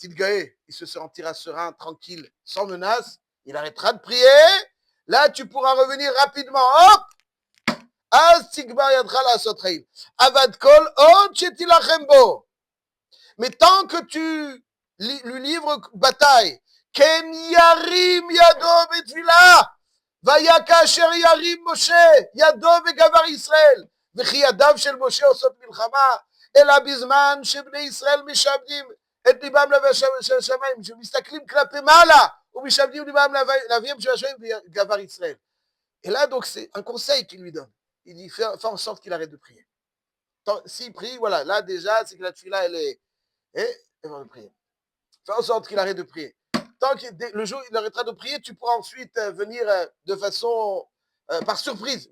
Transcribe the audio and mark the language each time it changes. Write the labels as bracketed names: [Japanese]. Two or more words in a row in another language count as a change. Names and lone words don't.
[French] Tidgaé, il se sentira serein, tranquille, sans menace. Il arrêtera de prier. Là, tu pourras revenir rapidement. Hop! Mais tant que tu lui livres bataille, [Hebrew] כן ירים ידו בתפילה ויהי כאשר ירים משה ידו וגבר ישראל, וכי ידיו של משה עושות מלחמה, אלא בזמן שבני ישראל משעבדים את ליבם לשמיים, שמסתכלים כלפי מעלה, ומשעבדים ליבם לאביהם של השמיים וגבר ישראל. [French] Et là, donc, c'est un conseil qu'il lui donne. Il dit, fais en sorte qu'il arrête de prier. S'il prie, voilà, là déjà, c'est que la tefila, elle est... Et il va prier. Fais en sorte qu'il arrête de prier. tant que le jour où il arrêtera de prier, tu pourras ensuite venir de façon par surprise.